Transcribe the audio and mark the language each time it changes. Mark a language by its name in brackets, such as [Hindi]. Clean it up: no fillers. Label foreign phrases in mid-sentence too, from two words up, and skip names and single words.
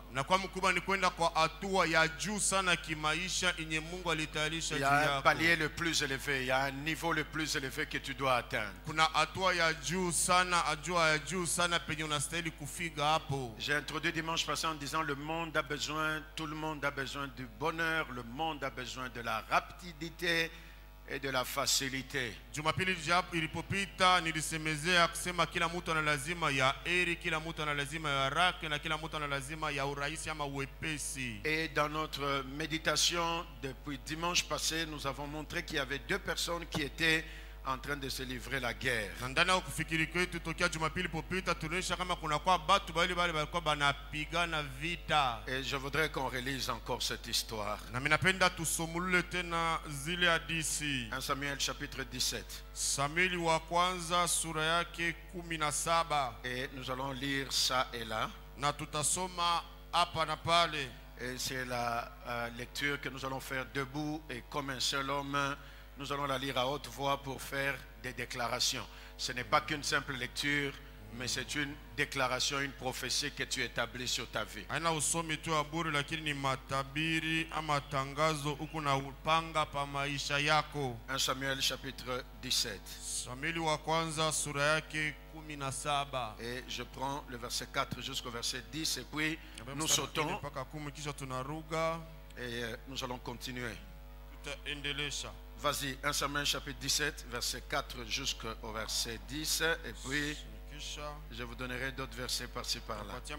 [French] Il y a un palier le plus élevé, il y a un niveau le plus élevé que tu dois atteindre. J'ai introduit dimanche passé en disant le monde a besoin, tout le monde a besoin du bonheur, le monde a besoin de la rapidité. et de la facilité. [Swahili] Jumapili ilipopita nilisemezea kusema kila mtu ana lazima ya heri, kila mtu ana lazima ya haraka na kila mtu ana lazima ya urahisi ama uwepesi. [French] Et dans notre méditation depuis dimanche passé, nous avons montré qu'il y avait deux personnes qui étaient en train de se livrer la guerre. [Swahili] Na ndani ya kufikiri kwetu tokea Jumapili popita tunaonyesha kama kuna kwa batu bali balikuwa banapigana vita. [French] Et je voudrais qu'on relise encore cette histoire. [Swahili] Na mimi napenda tusomulule tena zile hadithi. [French] 1 Samuel chapitre 17. [Swahili] Samueli wa kwanza sura yake 17. [French] Et nous allons lire ça et là. [Swahili] Na tutasoma hapa na pale. [French] Et c'est la lecture que nous allons faire debout et comme un seul homme. Nous allons la lire à haute voix pour faire des déclarations. Ce n'est pas qu'une simple lecture, mais c'est une déclaration, une prophétie que tu établis sur ta vie. 1 Samuel chapitre 17. [Swahili] Samueli wa kwanza sura yake 17. [French] Et je prends le verset 4 jusqu'au verset 10 et puis nous sautons et nous allons continuer. Vas-y, 1 Samuel chapitre 17, verset 4 jusqu'au verset 10. Et puis, je vous donnerai d'autres versets par-ci par-là.